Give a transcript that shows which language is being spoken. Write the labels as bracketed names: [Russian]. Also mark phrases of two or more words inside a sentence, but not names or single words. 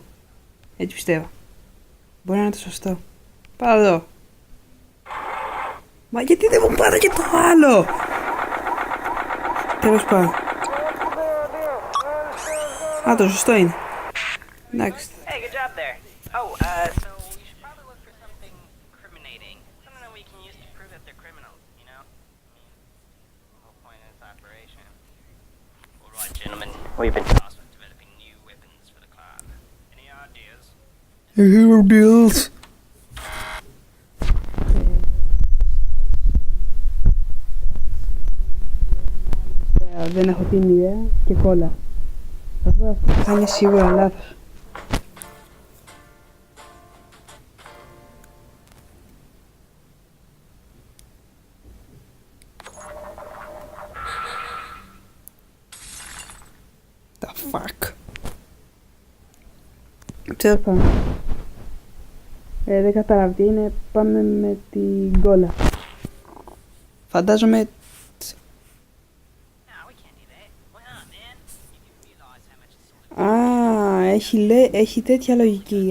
[Greek] Έτσι πιστεύω. Μπορεί να είναι το σωστό. Πάω εδώ. Μα γιατί δεν μου πάρε και το άλλο? Τέλος πάντων. Το σωστό είναι. Εντάξει. [English] We've been tasked with developing new weapons for the club. Any ideas? Ideas. [Greek] Δεν έχω την ιδέα και κόλλα. Αυτό θα είναι σίγουρα λάθος. [English] The fuck. [Greek] Τέλος πάντων. Δεν κατάλαβα τι είναι, πάμε με την κόλλα. Φαντάζομαι. Έχει τέτοια λογική.